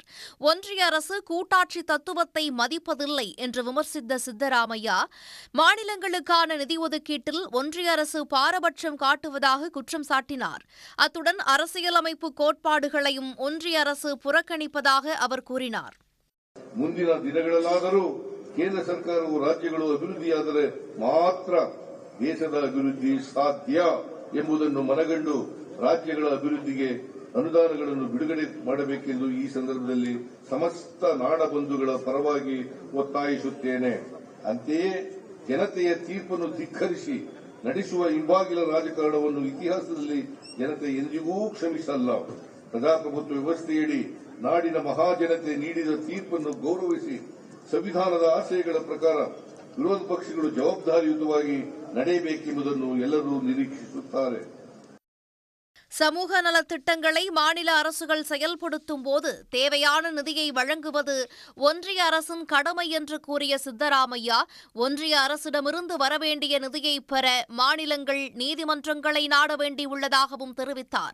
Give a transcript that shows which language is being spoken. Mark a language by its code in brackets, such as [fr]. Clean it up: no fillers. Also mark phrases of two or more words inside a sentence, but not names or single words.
[ta] ஒன்றிய அரசு கூட்டாட்சி தத்துவத்தை மதிப்பதில்லை என்று விமர்சித்த சித்தராமையா மாநிலங்களுக்கான நிதி ஒதுக்கீட்டில் ஒன்றிய அரசு பாரபட்சம் காட்டுவதாக குற்றம் சாட்டினார். அத்துடன் அரசியலமைப்பு கோட்பாடுகளையும் ஒன்றிய அரசு புறக்கணிப்பதாக அவர் கூறினார். [kn] ಮುಂದಿನ ದಿನಗಳಲ್ಲಾದರೂ ಕೇಂದ್ರ ಸರ್ಕಾರವು ರಾಜ್ಯಗಳು ಅಭಿವೃದ್ಧಿಯಾದರೆ ಮಾತ್ರ ದೇಶದ ಅಭಿವೃದ್ಧಿ ಸಾಧ್ಯ ಎಂಬುದನ್ನು ಮನಗಂಡು ರಾಜ್ಯಗಳ ಅಭಿವೃದ್ಧಿಗೆ ಅನುದಾನಗಳನ್ನು ಬಿಡುಗಡೆ ಮಾಡಬೇಕೆಂದು ಈ ಸಂದರ್ಭದಲ್ಲಿ ಸಮಸ್ತ ನಾಡಬಂಧುಗಳ ಪರವಾಗಿ ಒತ್ತಾಯಿಸುತ್ತೇನೆ. ಅಂತೆಯೇ ಜನತೆಯ ತೀರ್ಪನ್ನು ಧಿಕ್ಕರಿಸಿ ನಡೆಸುವ ಹಿಂಬಾಗಿಲ ರಾಜಕಾರಣವನ್ನು ಇತಿಹಾಸದಲ್ಲಿ ಜನತೆ ಎಂದಿಗೂ ಕ್ಷಮಿಸಲ್ಲ. ಪ್ರಜಾಪ್ರಭುತ್ವ ವ್ಯವಸ್ಥೆಯಡಿ ನಾಡಿನ ಮಹಾಜನತೆ ನೀಡಿದ ತೀರ್ಪನ್ನು ಗೌರವಿಸಿ ಸಂವಿಧಾನದ ಆಶಯಗಳ ಪ್ರಕಾರ ವಿರೋಧ ಪಕ್ಷಗಳು ಜವಾಬ್ದಾರಿಯುತವಾಗಿ ನಡೆಯಬೇಕೆಂಬುದನ್ನು ಎಲ್ಲರೂ ನಿರೀಕ್ಷಿಸುತ್ತಾರೆ. [ta] சமூக நலத்திட்டங்களை மாநில அரசுகள் செயல்படுத்தும் போது தேவையான நிதியை வழங்குவது ஒன்றிய அரசின் கடமை என்று கூறிய சித்தராமையா ஒன்றிய அரசிடமிருந்து வரவேண்டிய நிதியை பெற மாநிலங்கள் நீதிமன்றங்களை நாட வேண்டியுள்ளதாகவும் தெரிவித்தார்.